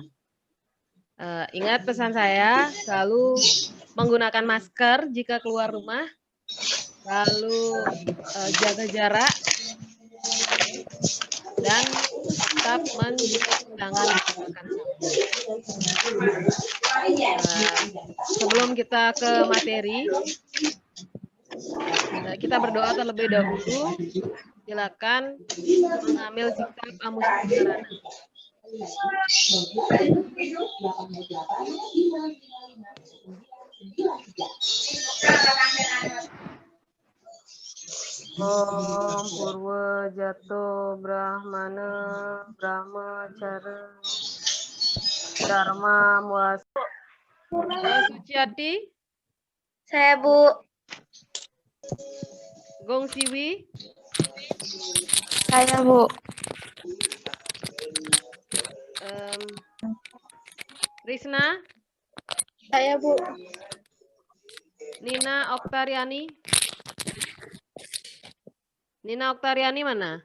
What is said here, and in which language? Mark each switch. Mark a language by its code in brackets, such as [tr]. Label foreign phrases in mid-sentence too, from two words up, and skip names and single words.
[id] Ingat pesan saya, selalu menggunakan masker jika keluar rumah, lalu jaga jarak, dan tetap mencuci tangan menggunakan sabun. Sebelum kita ke materi, kita berdoa terlebih dahulu. Silakan mengambil sikap amusarana. [sa] Om Purwa Jato Brahmana Brahmacara Dharma Muasa. [id] Suciati? Saya, Bu. Gong Siwi? Saya, Bu. Risna? Saya, Bu. Nina Oktariani? Nina Oktariani mana?